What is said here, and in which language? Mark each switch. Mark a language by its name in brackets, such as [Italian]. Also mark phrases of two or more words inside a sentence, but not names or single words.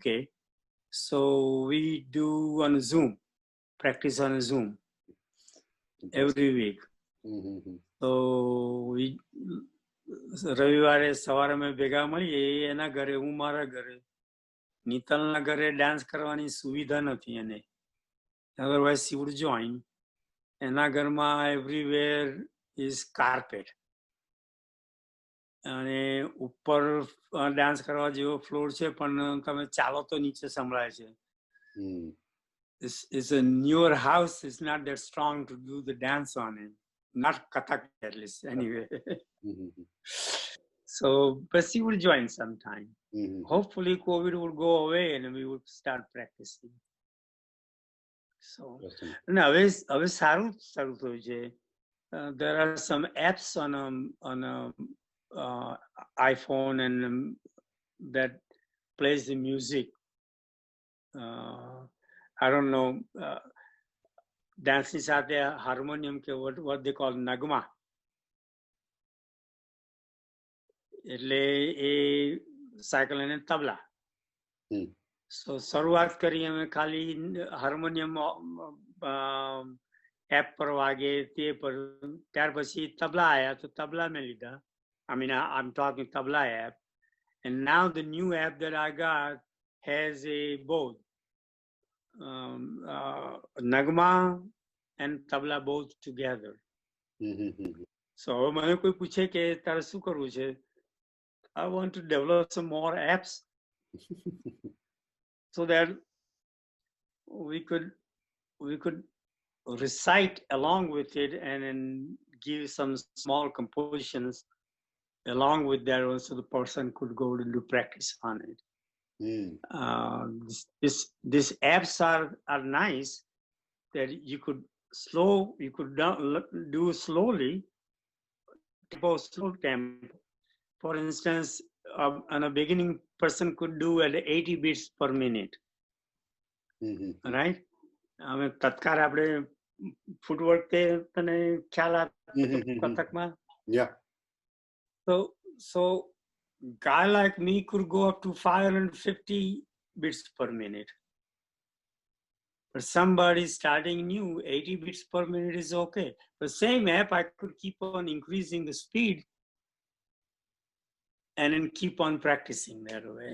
[English] So we do on Zoom, practice on Zoom every week. So we [Gujarati] રવિવારે સવારે અમે ભેગા મળીએ, એના ઘરે, હું મારા ઘરે. નીતલના ઘરે ડાન્સ કરવાની સુવિધા નથી એને, [English] otherwise she would join. [Gujarati] એના ઘરમાં [English] everywhere is carpet, [Gujarati] અને ઉપર ડાન્સ કરવા જેવો ફ્લોર છે, પણ તમે ચાલો તો નીચે સંભળાય છે. [English] is a newer house. It's not that strong to do the dance on it. Not Kathak at least, anyway. So, but she will join sometime. Hopefully, COVID will go away and we will start practicing. So, now [Gujarati] હવે સારું થયું છે. [English] There are some apps on a iPhone and that plays the music. I don't know. Dance [Gujarati] ની સાથે [English] harmonium ke what they call nagma. [Gujarati] એટલે એ સાયકલ અને તબલા. So શરૂઆત કરી અમે ખાલી હાર્મોનિયમ એપ પર વાગે તે પર, ત્યાર પછી તબલા આયા તો તબલા મેં લીધા. [English] I mean, I'm talking tabla app. And now the new app that I got has a both nagma and tabla both together. [Gujarati] So મને કોઈ પૂછે કે તારે શું કરવું છે? [English] I want to develop some more apps so that we could recite along with it and then give some small compositions along with that, also the person could go to do practice on it. These apps are nice that you could do slowly, slow tempo. For instance, on a beginning person could do at 80 beats per minute. Right? [Gujarati] તત્કાળ આપણે ફૂટવર્ક તને ખ્યાલ આપે કથકમાં? [English] Yeah. So guy like me could go up to 550 beats per minute. But somebody starting new, 80 beats per minute is okay. The same app, I could keep on increasing the speed and then keep on practicing that way.